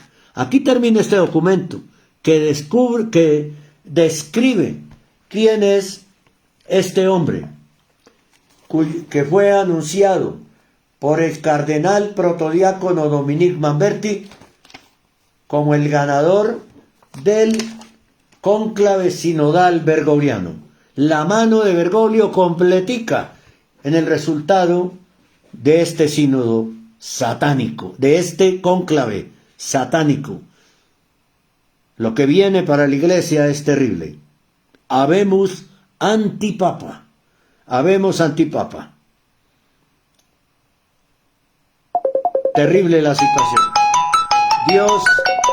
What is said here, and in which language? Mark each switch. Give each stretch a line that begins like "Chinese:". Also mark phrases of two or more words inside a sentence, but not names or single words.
Spanish: Aquí termina este documento que describe quién es este hombre, que fue anunciado por el cardenal protodiácono Dominique Manberti como el ganador del cónclave sinodal bergogliano. La mano de Bergoglio completica en el resultado de este sínodo satánico, de este cónclave satánico. Lo que viene para la Iglesia es terrible.
Latin: Habemus antipapa.
Spanish: Habemos antipapa. Terrible la situación. Dios